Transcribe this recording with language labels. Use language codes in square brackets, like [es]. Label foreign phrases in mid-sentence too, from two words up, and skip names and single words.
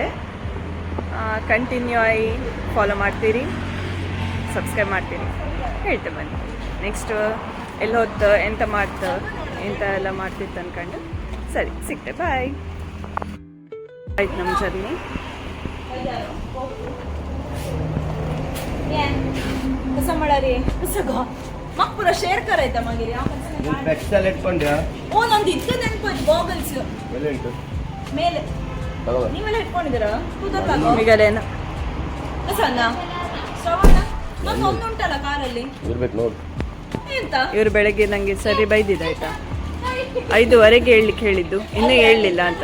[kn] ಕಂಟಿನ್ಯೂ ಆಗಿ ಫಾಲೋ ಮಾಡ್ತೀರಿ, ಸಬ್ಸ್ಕ್ರೈಬ್ ಮಾಡ್ತೀರಿ, ಹೇಳ್ತೆ ಬನ್ನಿ. ನೆಕ್ಸ್ಟು ಎಲ್ಲಿ ಹೋಗ್ತು, ಎಂತ ಮಾಡ್ತು, ಎಂತ ಎಲ್ಲ ಮಾಡ್ತಿತ್ತು ಅಂದ್ಕೊಂಡು ಸರಿ ಸಿಗ್ತೆ. ಬಾಯ್. ಆಯ್ತು ನಮ್ಮ ಜರ್ನಿ. [mr] कसं म्हणारे कसं ग मग पुरा शेअर करायचा मागे [kn] एक्स्ट्रा ಇಟ್ಕೊಂಡ್ಯಾ? ಓ ನಂದು ಇತ್ತು ನೆನಪು, ಗಾಗಲ್ಸ್ ಮೇಲೆ ಉಂಟು ಮೇಲೆ. ನೀವೆಲ್ಲ ಇಟ್ಕೊಂಡಿದ್ದೀರಾ? ಕೂದಲ್ಲೇನು ಕಸನ್ನ ಶ್ರವಣ ನಂದು ಒಂದು ಉಂಟಲ್ಲ ಕಾರಲ್ಲಿ, ಇರ್ಬೇಕು ನೋಡಿ. ಎಂತ ಇವರು ಬೆಳಗ್ಗೆ ನನಗೆ ಸರಿ ಬೈದಿದ್ದು ಆಯ್ತಾ, 5:15 ಹೇಳಲಿಕ್ಕೆ ಹೇಳಿದ್ದು, ಇನ್ನೂ ಹೇಳಲಿಲ್ಲ ಅಂತ.